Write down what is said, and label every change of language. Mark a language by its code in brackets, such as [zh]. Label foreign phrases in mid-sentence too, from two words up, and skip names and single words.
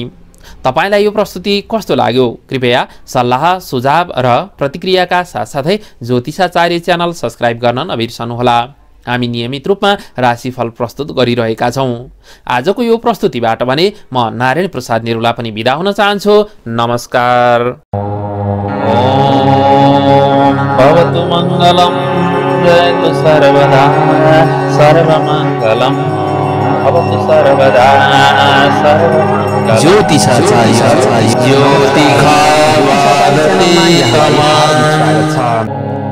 [ne] तपाईलाई यो प्रस्तुति कस्तो लाग्यो? कृपया सल्लाह सुझाव र प्रतिक्रियाका साथसाथै ज्योतिषाचार्य च्यानल सब्स्क्राइब गर्न नबिर्सनुहोला। हामी नियमित रूपमा राशिफल प्रस्तुत गरिरहेका छौं। आजको यो प्रस्तुतिबाट भने म नारायण प्रसाद निरुला पनि बिदा हुन चाहन्छु। नमस्कार। [sa] भवतु मङ्गलम् जयतु सर्वदा सर्वमङ्गलम् भवतु सर्वदा सर्वमङ्गलम्। ज्योतिषाचार्य ज्योतिषाचार्य